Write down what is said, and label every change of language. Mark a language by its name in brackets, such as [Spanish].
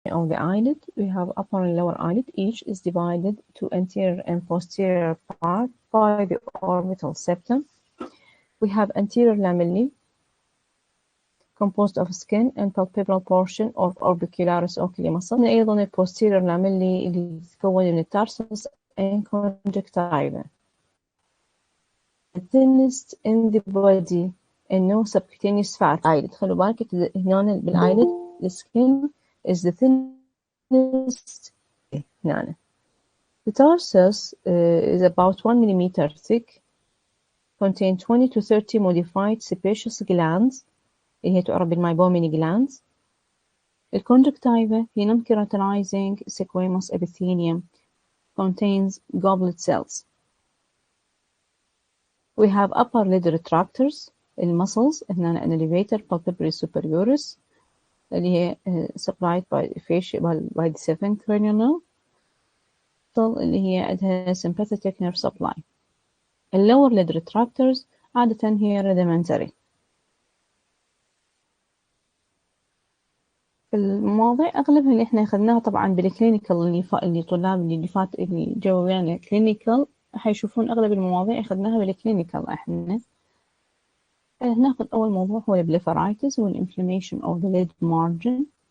[English] of the eyelid, we have upper and lower eyelid. Each is divided to anterior and posterior part by the orbital septum. We have anterior lamellae composed of skin and palpebral portion of orbicularis oculi muscle. [Arabic] أيضا الposterior lamellae اللي تتكون من التارسس and conjunctiva. [English] The thinnest in the body and no subcutaneous fat. eyelid. [Arabic] خلوا بالك هنا [English] بالeyelid the skin is the thinnest. [Arabic] هنا. [English] The tarsus is about 1 millimeter thick, contain 20 to 30 modified sebaceous glands [Arabic] اللي هي تعرف بالميبوميني [English] glands. الconjunctiva هي non-keratinizing squamous epithelium, contains goblet cells. We have upper lid retractors, [Arabic] المسلز هنا [English] an elevator palpebrae superioris [Arabic] اللي هي [English] supplied by the seventh cranial nerve [Arabic] اللي هي عندها [English] sympathetic nerve supply. lower lid retractors [Arabic] عادة هي [English] rudimentary. [Arabic] المواضيع أغلبها اللي إحنا أخذناها طبعا بالكلينيكال اللي طلاب اللي جو ويانا كلينيكال حيشوفون أغلب المواضيع أخذناها بالكلينيكال. إحنا ناخذ أول موضوع هو البليفرايتس وال [English] inflammation of the lid margin.